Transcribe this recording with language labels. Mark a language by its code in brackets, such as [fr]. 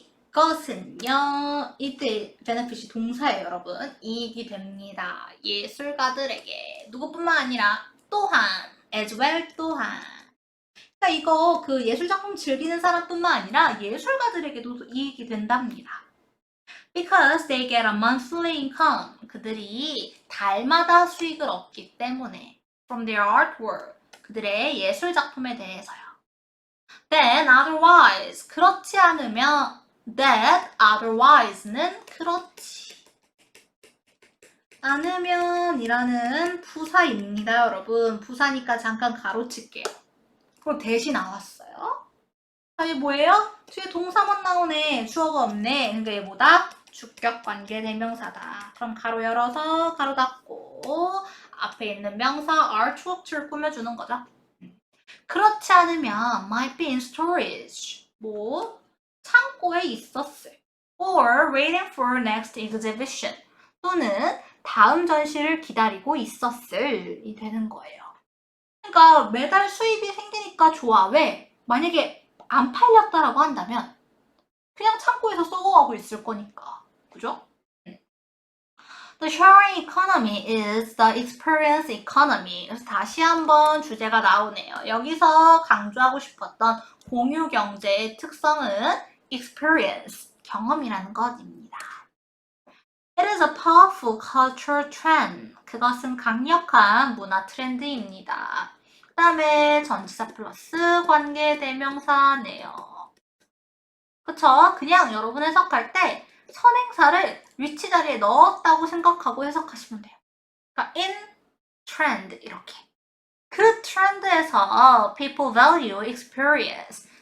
[ko] 이것은요, 이때 benefit이 동사예요, 여러분. 이익이 됩니다. 예술가들에게. 누구뿐만 아니라 또한, as well 또한. 그러니까 이거 그 예술작품 즐기는 사람뿐만 아니라 예술가들에게도 이익이 된답니다. [en] Because they get a monthly income. [ko] 그들이 달마다 수익을 얻기 때문에. [en] From their artwork. [ko] 그들의 예술작품에 대해서요. [en] Then otherwise. [ko] 그렇지 않으면 that otherwise는 그렇지 않으면 이라는 부사입니다, 여러분. 부사니까 잠깐 가로칠게요. 그럼 대신 나왔어요. 자, 이게 뭐예요? 뒤에 동사만 나오네. 주어가 없네. 그러니까 얘보다 주격 관계 대명사다. 그럼 가로 열어서 가로 닫고 앞에 있는 명사 artwork를 꾸며주는 거죠. 그렇지 않으면 [en] might be in storage. [ko] 뭐 창고에 있었을. [en] or waiting for next exhibition. [ko] 또는 다음 전시를 기다리고 있었을이 되는 거예요. 그러니까 매달 수입이 생기니까 좋아. 왜? 만약에 안 팔렸다라고 한다면 그냥 창고에서 썩어가고 있을 거니까. 그죠? [en] The sharing economy is the experience economy. [ko] 그래서 다시 한번 주제가 나오네요. 여기서 강조하고 싶었던 공유 경제의 특성은 experience, 경험이라는 것입니다. [en] It is a powerful cultural trend. [ko] 그것은 강력한 문화 트렌드입니다. 그 다음에 전치사 플러스 관계 대명사네요. 그쵸? 그냥 여러분 해석할 때 선행사를 위치 자리에 넣었다고 생각하고 해석하시면 돼요. 그러니까 in trend 이렇게. 그 트렌드에서 [en] people value experience.